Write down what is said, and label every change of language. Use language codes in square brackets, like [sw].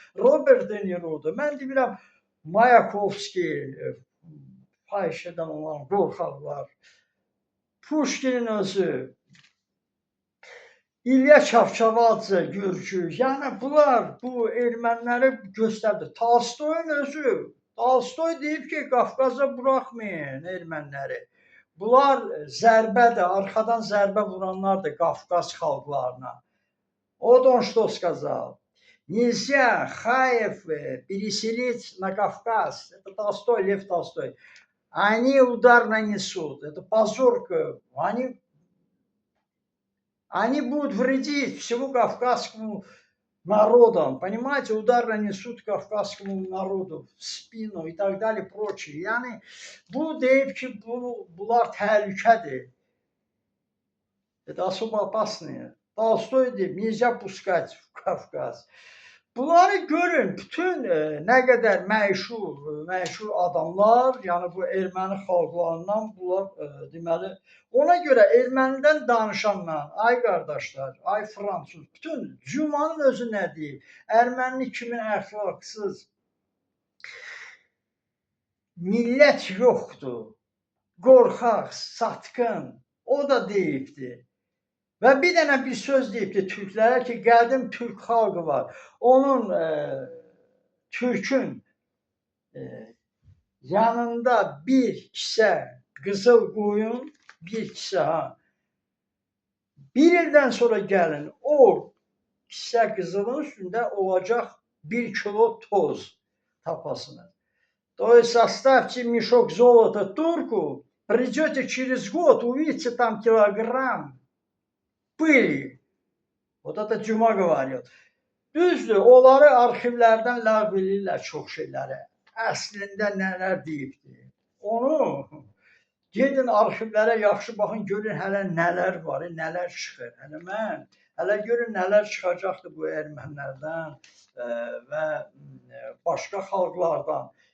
[az] Robert De Niro'dur. Mən demirəm Mayakovski, fahişədən olan qorxaqlar, Pushkinin özü, İlya Çavçavadze, Gürcü, yəni bunlar bu erməniləri göstərdi. Tolstoyun özü, Tolstoy deyib ki, Qafqaza buraxmayın erməniləri. Bunlar zərbədir, arxadan zərbə vuranlardır Qafqaz xalqlarına. [ru] O что сказал? Нельзя Хаев переселить на Кавказ. Это Толстой, Лев Толстой. Они удар нанесут. Это позор. Они будут вредить всему Кавказскому народом, понимаете, удар нанесут Кавказскому народу в спину и так далее, прочее. [az] Yani bu deyib ki, bunlar təhlükədir. [ru] Это особо опасные. [az] Tolstoy deyib, [ru] nельзя пускать в Kafkaz. [az] Bunları görün, bütün nə qədər məşhur adamlar, yəni bu erməni xalqlarından bunlar deməli, ona görə ermənidən danışanla, ay qardaşlar, ay fransız, bütün Cumanın özü nə deyib? Erməni kimin əxlaqsız millət yoxdur, qorxaq, satqın, o da deyibdi. Və bir dənə bir söz deyibdi türklərə ki, qədim türk xalqı var. Onun türkün yanında bir kisə qızıl qoyun, bir kisə ha. Bir ildən sonra gəlin, o kisə qızılın üstündə olacaq 1 kilo toz tapasınız. [ru] То есть оставьте мешок золота турку, придете через год, увидите там килограмм pıli. [az] O da Cuma говорит. Düzdür, onları arxivlərdən ləğv edirlər çox şeyləri. Əslində nələr deyibdir. Onu gedin arxivlərə yaxşı baxın, görün hələ nələr var, nələr çıxır. Hələ görün nələr çıxacaqdır bu ermənilərdən və başqa xalqlardan.